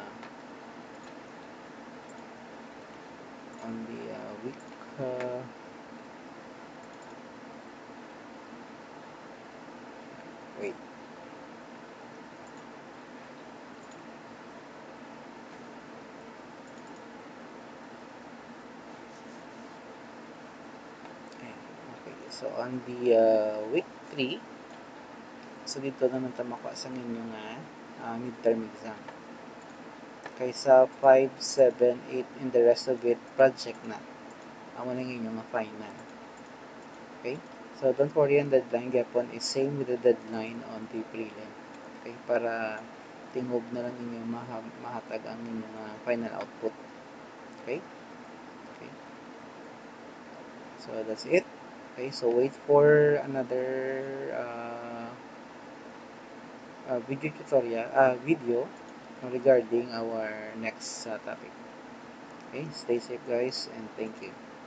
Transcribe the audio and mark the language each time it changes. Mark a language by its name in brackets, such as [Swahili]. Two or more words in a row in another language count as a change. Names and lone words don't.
[English] week wait okay, so on the week 3, [Hiligaynon] so dito naman ta makuha sa inyong midterm exam. [English] Kaysa 5, 7, 8 and the rest of it project na. [Hiligaynon] Amo na inyong final. Okay? [English] So don't worry, ang deadline gapon is same with the deadline on the prelim. Okay? [Hiligaynon] Para tingog na lang inyong mahatag ang inyong final output. [English] Okay? Okay. So that's it. Okay, so wait for another video regarding our next topic. Okay, stay safe guys and thank you.